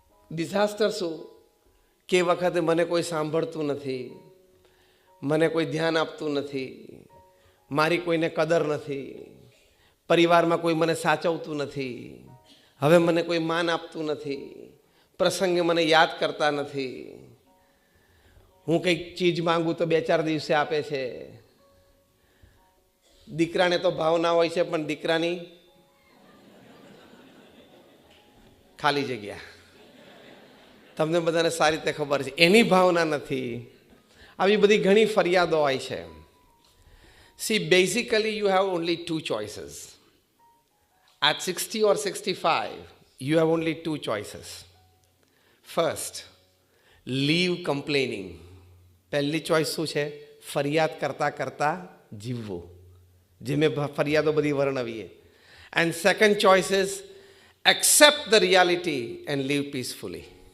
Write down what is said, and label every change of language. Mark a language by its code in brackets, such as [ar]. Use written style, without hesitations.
[gu] Disaster શું? કે વખતે મને કોઈ સાંભળતું નથી, મને કોઈ ધ્યાન આપતું નથી, મારી કોઈને કદર નથી, પરિવારમાં કોઈ મને સાચવતું નથી, હવે મને કોઈ માન આપતું નથી, પ્રસંગે મને યાદ કરતા નથી, હું કંઈક ચીજ માંગુ તો 2-4 દિવસે આપે છે. દીકરાને તો ભાવના હોય છે પણ દીકરાની ખાલી જગ્યા, તમને બધાને સારી રીતે ખબર છે, એની ભાવના નથી. આવી બધી ઘણી ફરિયાદો હોય છે. [en] See, basically you have only 2 choices. At 60 or 65, you have only 2 choices. First, leave complaining. [gu] પહેલી ચોઈસ શું છે? ફરિયાદ કરતા કરતા જીવવું, જે મેં ફરિયાદો બધી વર્ણવીએ. [en] And second choice is accept the reality and live peacefully.